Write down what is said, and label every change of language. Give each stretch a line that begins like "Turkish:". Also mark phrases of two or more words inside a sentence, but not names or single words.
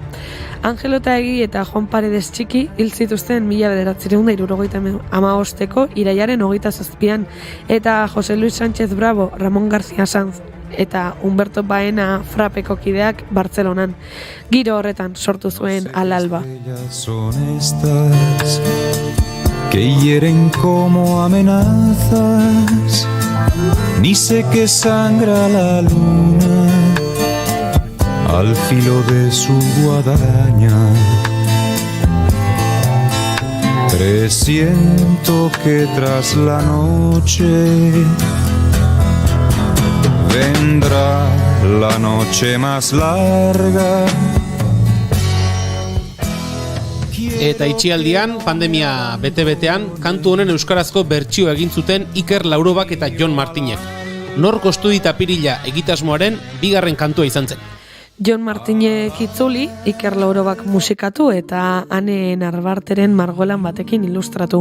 Basque: Angelo Otaegi eta Juan Paredes Txiki hil zituzten 1975ko iraiaren 27an eta Jose Luis Sánchez Bravo, Ramon García Sanz eta Humberto Baena Frapeko kideak Bartzelonan. Giro horretan sortu zuen Alalba.
Spanish: Que hieren como amenazas, ni sé que sangra la luna al filo de su guadaña. Presiento que tras la noche vendrá la noche más larga.
Basque: Eta itxialdian, pandemia bete-betean, kantu honen euskarazko bertsio egin zuten Iker Laurobak eta Jon Martinek. Nor kostu dit apirila egitasmoaren 2. kantua izan zen. Jon Martinek itzuli, Iker Laurobak musikatu eta Ane Narbarteren margolan batekin ilustratu.